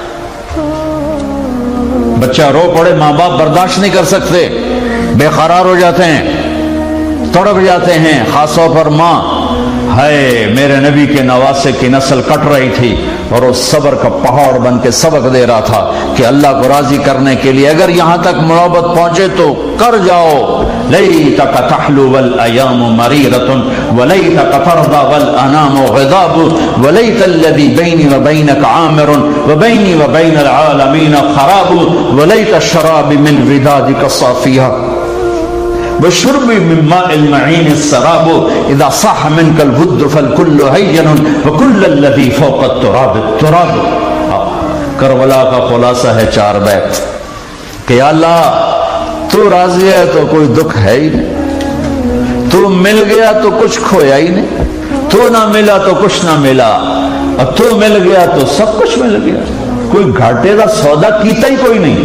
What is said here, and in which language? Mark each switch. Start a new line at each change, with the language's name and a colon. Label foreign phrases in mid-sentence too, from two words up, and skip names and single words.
Hindi: बच्चा रो पड़े, माँ बाप बर्दाश्त नहीं कर सकते, बेकरार हो जाते हैं, तड़प जाते हैं, खासतौर पर माँ। हाय, मेरे नबी के नवासे की नस्ल कट रही थी और वो सब्र का पहाड़ बन के सबक दे रहा था कि अल्लाह को राजी करने के लिए अगर यहां तक मोहब्बत पहुंचे तो कर जाओ।
Arabic: ليتك تحلو و الأيام مريرة وليتك ترضى و الأنام غضاب وليت الذي بيني و بينك عامر و بيني و بين العالمين خراب وليت شرابي من ودادك صافيا وشربي من ماء المعين سراب إذا صح منك الود فالكل هين وكل الذي فوق التراب تراب.
Hindi: करबला का खुलासा है 4 बैत कि अल्लाह तू राजी है तो कोई दुख है ही नहीं, तू मिल गया तो कुछ खोया ही नहीं, तू ना मिला तो कुछ ना मिला, और तू मिल गया तो सब कुछ मिल गया, कोई घाटे का सौदा कीता ही कोई नहीं।